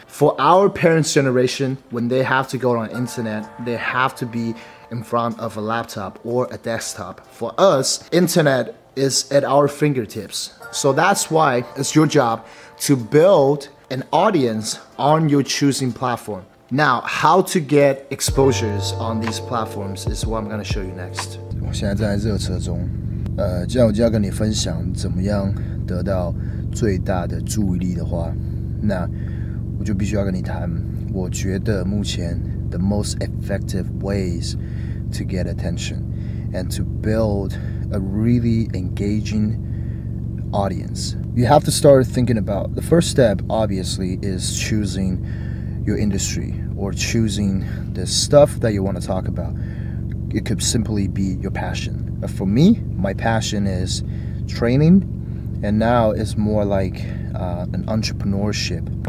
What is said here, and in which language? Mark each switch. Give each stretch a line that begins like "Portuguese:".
English: For our parents' generation, when they have to go on the internet, they have to be in front of a laptop or a desktop. For us, internet is at our fingertips. So that's why it's your job to build an audience on your choosing platform. Now, how to get exposures on these platforms is what I'm going to show you next.
Chinese: 我现在在热车中，既然我就要跟你分享怎么样得到最大的注意力的话，那我就必须要跟你谈，我觉得目前
English: the most effective ways to get attention and to build a really engaging audience. You have to start thinking about, the first step obviously is choosing your industry or choosing the stuff that you want to talk about. It could simply be your passion. For me, my passion is training, and now it's more like an entrepreneurship.